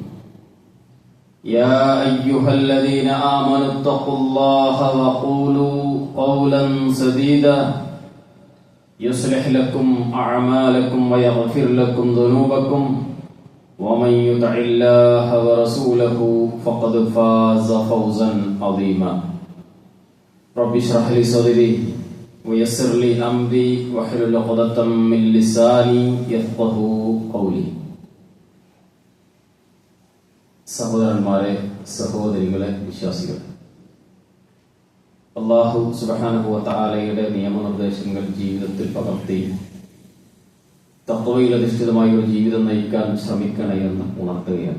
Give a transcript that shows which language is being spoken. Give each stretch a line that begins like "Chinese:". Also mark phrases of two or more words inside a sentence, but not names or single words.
Arabic: يا أيها الذين آمنوا اتقوا الله وقولوا قولا سديدا يصلح لكم أعمالكم ويغفر لكم ذنوبكم ومن يطع الله ورسوله فقد فاز فوزا عظيما. رب اشرح لي صدري ويسر لي أمري واحلل عقدة من لساني يفقهوا قولي.
Malayalam: സഹോദരന്മാരെ, സഹോദരികളെ, വിശ്വാസികൾ,
Arabic: الله سبحانه وتعالى
Malayalam: നിയമനിർദ്ദേശങ്ങൾ ജീവിതത്തിൽ പകർത്തി തഖ്വയിൽ അധിഷ്ഠിതമായ ഒരു ജീവിതം നയിക്കാൻ ശ്രമിക്കണേ എന്ന് ഉണർത്തുകയാണ്.